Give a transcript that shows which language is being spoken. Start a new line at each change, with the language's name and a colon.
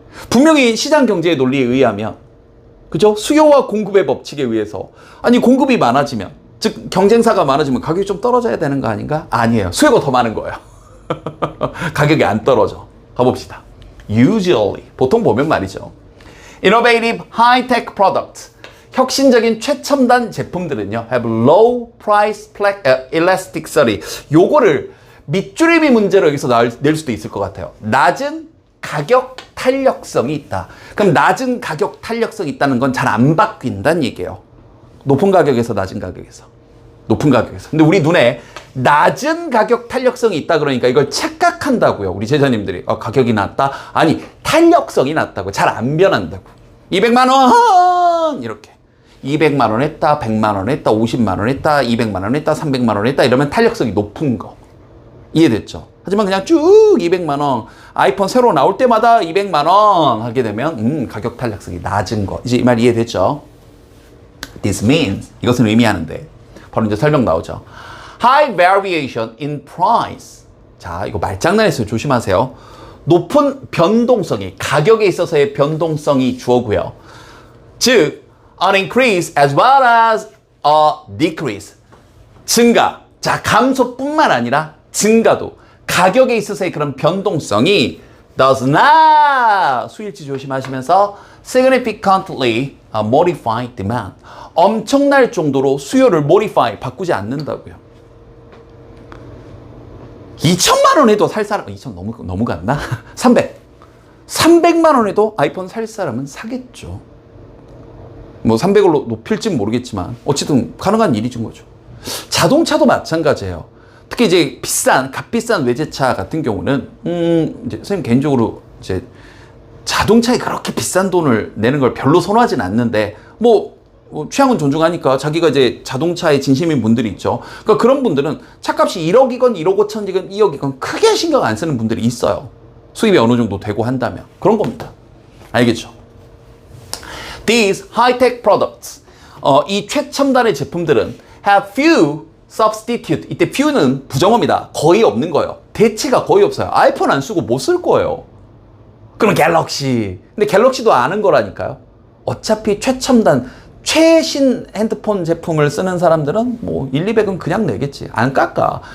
Korean: 분명히 시장 경제의 논리에 의하면, 그죠? 수요와 공급의 법칙에 의해서, 아니, 공급이 많아지면, 즉, 경쟁사가 많아지면 가격이 좀 떨어져야 되는 거 아닌가? 아니에요. 수요가 더 많은 거예요. 가격이 안 떨어져. 가봅시다.
English: Usually,
Korean: 보통 보면 말이죠.
English: Innovative high-tech products,
Korean: 혁신적인 최첨단 제품들은요,
English: have low price elasticity.
Korean: 요거를 밑줄임이 문제로 여기서 낼 수도 있을 것 같아요. 낮은 가격 탄력성이 있다. 그럼 낮은 가격 탄력성이 있다는 건 잘 안 바뀐다는 얘기예요. 높은 가격에서 낮은 가격에서. 높은 가격에서. 근데 우리 눈에 낮은 가격 탄력성이 있다 그러니까 이걸 착각한다고요. 우리 제자님들이. 가격이 낮다? 아니, 탄력성이 낮다고. 잘 안 변한다고. 200만 원! 이렇게. 200만 원 했다, 100만 원 했다, 50만 원 했다, 200만 원 했다, 300만 원 했다. 이러면 탄력성이 높은 거. 이해됐죠? 하지만 그냥 쭉 200만 원, 아이폰 새로 나올 때마다 200만 원 하게 되면 가격 탄력성이 낮은 거. 이제 이 말 이해됐죠?
English: This means,
Korean: 이것은 의미하는데 바로 이제 설명 나오죠.
English: High variation in price.
Korean: 자, 이거 말장난했어요. 조심하세요. 높은 변동성이, 가격에 있어서의 변동성이 주어고요.
English: 즉, an increase as well as a decrease.
Korean: 증가. 자, 감소뿐만 아니라 증가도. 가격에 있어서의 그런 변동성이
English: does not,
Korean: 수일치 조심하시면서
English: significantly modify demand.
Korean: 엄청날 정도로 수요를 modify, 바꾸지 않는다고요. 2천만 원 해도 살 사람, 2천 너무 갔나? 300만 원 해도 아이폰 살 사람은 사겠죠. 뭐 300으로 높일진 모르겠지만 어쨌든 가능한 일이준 거죠. 자동차도 마찬가지예요. 특히 이제 값비싼 외제차 같은 경우는 이제 선생님 개인적으로 이제 자동차에 그렇게 비싼 돈을 내는 걸 별로 선호하진 않는데 뭐 취향은 존중하니까 자기가 이제 자동차에 진심인 분들이 있죠. 그러니까 그런 분들은 차값이 1억이건 1억 5천이건 2억이건 크게 신경 안 쓰는 분들이 있어요. 수입이 어느 정도 되고 한다면. 그런 겁니다. 알겠죠?
English: These high-tech products,
Korean: 이 최첨단의 제품들은
English: have few substitute.
Korean: 이때 few는 부정어입니다. 거의 없는 거예요. 대체가 거의 없어요. 아이폰 안 쓰고 못 쓸 거예요. 그럼 갤럭시. 근데 갤럭시도 아는 거라니까요. 어차피 최첨단, 최신 핸드폰 제품을 쓰는 사람들은 뭐 1, 200은 그냥 내겠지. 안 깎아.